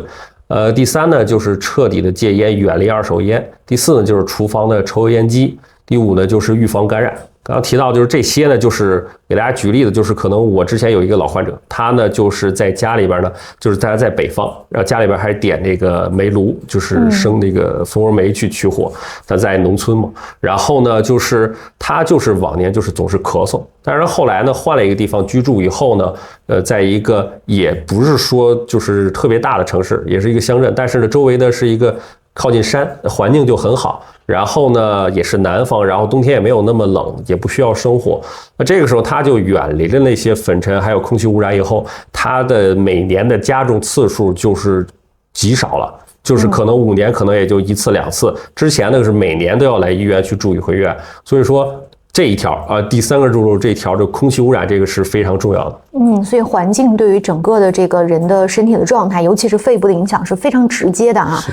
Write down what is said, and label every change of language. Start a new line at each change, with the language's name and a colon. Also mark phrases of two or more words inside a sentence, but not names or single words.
Chinese: 第3呢就是徹底的戒煙，遠離2手煙。第4呢就是廚房的抽油煙機。第5呢就是預防感染。剛剛提到就是這些呢，就是給大家舉例子，就是可能我之前有一個老患者，他呢就是在家裡邊呢，就是大家在北方，然後家裡邊還點這個煤爐，就是生那個蜂窩煤去取火。他在農村嘛，然後呢就是他就是往年就是總是咳嗽，但是後來呢換了一個地方居住以後呢，在一個也不是說就是特別大的城市，也是一個鄉鎮，但是呢周圍呢是一個靠近山，環境就很好。然後呢，也是南方，然後冬天也沒有那麼冷，也不需要生火。那這個時候他就遠離了那些粉塵還有空氣污染以後，他的每年的家中次數就是極少了，就是可能5年可能也就1次2次。之前那個是每年都要來醫院去住一回院，所以說這一條啊，第3個支柱這一條，這空氣污染這個是非常重要的。所以環境對於整個的這個人的身體的狀態，尤其是肺部的影響是非常直接的啊。